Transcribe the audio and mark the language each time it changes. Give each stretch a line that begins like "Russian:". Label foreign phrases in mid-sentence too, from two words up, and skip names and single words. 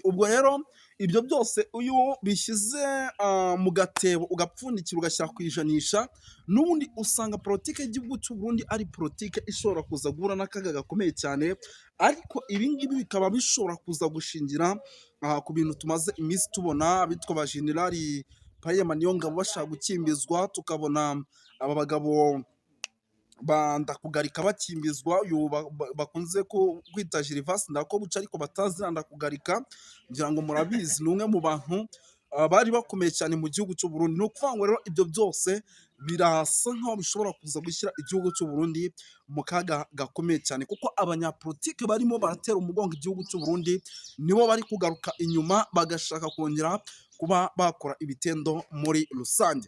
Kinyarwanda: Ubwo rero ibyo byose iyo bishyize mu gatebo ugapfundikira ugashyira ku ijanisha, n'ubundi usanga politike y'igihugu cy'u Burundi ari politike ishobora kuza guhura n'akaga gakomeye cyane, ariko ibi ngibi bikaba bishobora kuza gushingira ku bintu tumaze iminsi tubona abitwa ba General Prime Niyongabo bashaka gukimbizwa, tukabona aba bagabo Ndakugarika bakimbizwa, uyu bakunze kwita Gervas Ndirakobuca ariko batazira Ndakugarika, ngira ngo murabizi ni umwe mu bantu bari bakomeye cyane mu gihugu cy'u Burundi. Ni ukuvuga ngo rero ibyo byose birasa nkaho bishobora kuza gushyira igihugu cy'u Burundi mu kaga gakomeye cyane, kuko abanyapolitike barimo baratera umugongo igihugu cy'u Burundi nibo bari kugaruka inyuma bagashaka kongera kuba bakora ibitendo muri rusange.